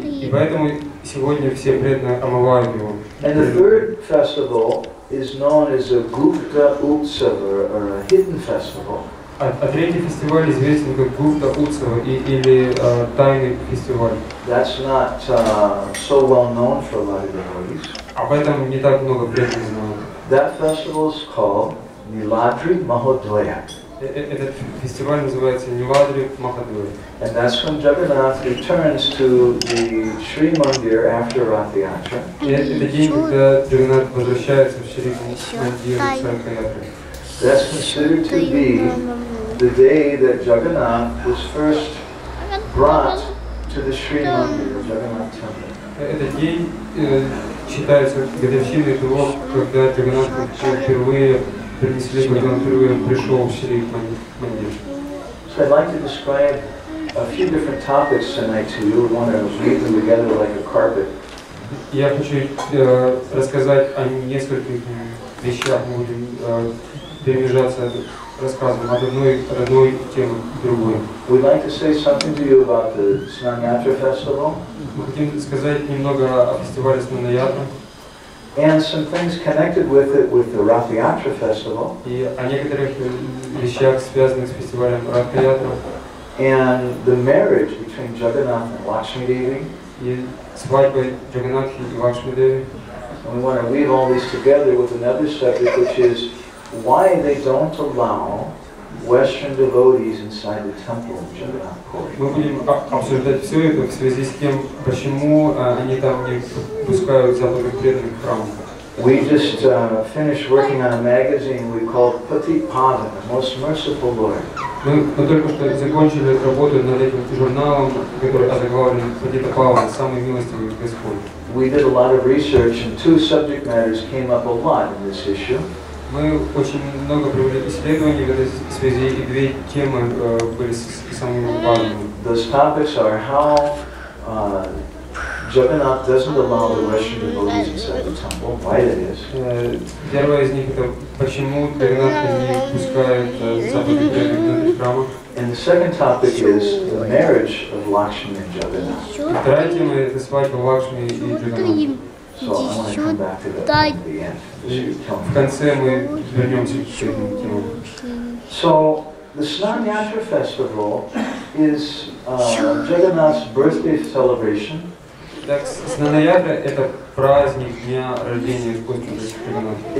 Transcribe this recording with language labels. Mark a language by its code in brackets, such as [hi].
[ru] И поэтому сегодня все преданные омывают его. [en] And the third festival is known as a Gupta Utsava, or a hidden festival. [ru] А третий фестиваль известен как Гупта Утсава или тайный фестиваль. [en] That's not so well known for a lot of devotees. [ru] Об этом не так много преданных знают. [en] That festival is called Niladri Mahodaya. [ru] Этот фестиваль называется Ниладри Махадвая. [en] And that's when Jagannath returns to the Sri Mandir after Rath Yatra. [ru] Это день, когда Джаганнат возвращается в Шри Мандир Саркаятры. [en] That's considered to be the day that Jagannath was first brought to the Sri Mandir, Jagannath Temple. [ru] Этот день считается годовщиной того, когда Джаганнат впервые принесли, когда он впервые пришел в Шри Мандир. [en] So I'd like to describe a few different topics tonight to you. We want to weave them together like a carpet. [ru] Я хочу рассказать о нескольких вещах, мы будем перемежаться рассказом от одной темы к другой. [en] We'd like to say something to you about the Snana Yatra festival. [ru] Мы хотим сказать немного о фестивале Snana Yatra. [en] And some things connected with it with the Rath Yatra festival. [ru] И о некоторых вещах, связанных с фестивалем Rath Yatra. [en] And the marriage between Jagannath and Lakshmi Devi. [ru] И свадьба Джаганнатхи и Лакшми Деви. [en] And we want to weave all these together with another subject, which is why they don't allow Western devotees inside the temple of Jagannath Puri. [ru] Мы будем обсуждать все это в связи с тем, почему они там не пускают западных преданных в храм. [en] We just finished working on a magazine we called Pati Pada, the Most Merciful Lord. [ru] Мы только что закончили работу над этим журналом, который озаглавлен Патита Павана, самый милостивый Господь. [en] We did a lot of research, and two subject matters came up a lot in this issue. [ru] Мы очень много провели исследований в этой связи, и две темы были самыми важными. [en] Those topics are how Jagannath doesn't allow the Western devotees inside the temple, why that is. [ru] Первое из них это почему Джаганнат не пускает западных преданных внутрь храма. [en] And the second topic is the marriage of Lakshmi and Jagannath. [ru] Вторая тема это свадьба Лакшми и Джаганната. [en] So I want to come back to that at the end. [ru] В конце мы вернемся к этим темам. [en] So the Snana Yatra festival is Jagannath's birthday celebration. [ru] Так, Snana Yatra это праздник дня рождения Господа Джаганната.